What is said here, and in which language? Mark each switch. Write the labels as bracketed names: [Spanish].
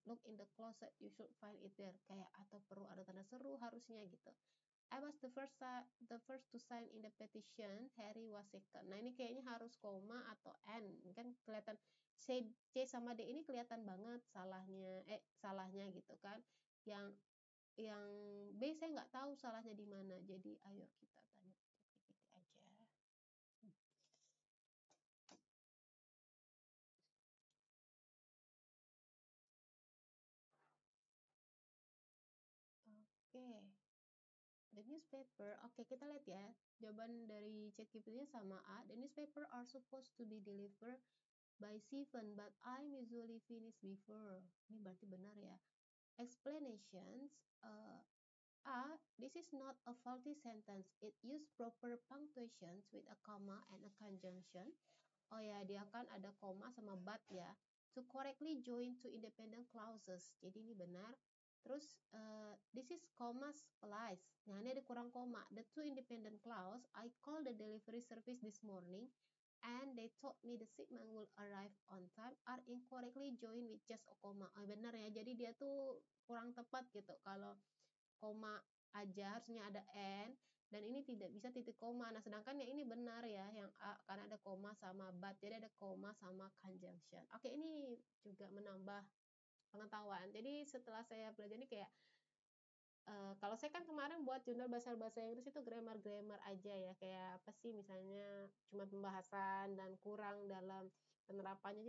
[English] Look in the closet, you should find it there. [Indonesian] Kayak atau perlu ada tanda seru harusnya gitu. [English] I was the first to sign in the petition. Harry was second. [Indonesian] Nah ini kayaknya harus koma atau and. Kan kelihatan C sama D ini kelihatan banget salahnya gitu kan. Yang B saya nggak tahu salahnya di mana. Jadi ayo kita tanya ChatGPT aja. Oke. The newspaper, oke kita lihat ya. Jawaban dari ChatGPT sama A. [English] The newspaper are supposed to be delivered by 7, but I'm usually finished before. [Indonesian] Ini berarti benar ya. [English] Explanations. A. This is not a faulty sentence. It use proper punctuations with a comma and a conjunction. [Indonesian] Oh ya, dia kan ada koma sama but ya. [English] To correctly join two independent clauses. [Indonesian] Jadi ini benar. Terus [English] this is comma splice. [Indonesian] Nah ini ada kurang koma. [English] The two independent clause. I call the delivery service this morning and they told me the shipment will arrive on time are incorrectly joined with just a comma. [Indonesian] Oh benar ya. Jadi dia tuh kurang tepat gitu. Kalau koma aja harusnya ada and dan ini tidak bisa titik koma. Nah sedangkan yang ini benar ya yang A karena ada koma sama but. Jadi ada koma sama conjunction. Oke ini juga menambah pengetahuan. Jadi setelah saya belajar ini kayak kalau saya kan kemarin buat jurnal bahasa Inggris itu grammar aja ya, kayak apa sih misalnya cuma pembahasan dan kurang dalam penerapannya.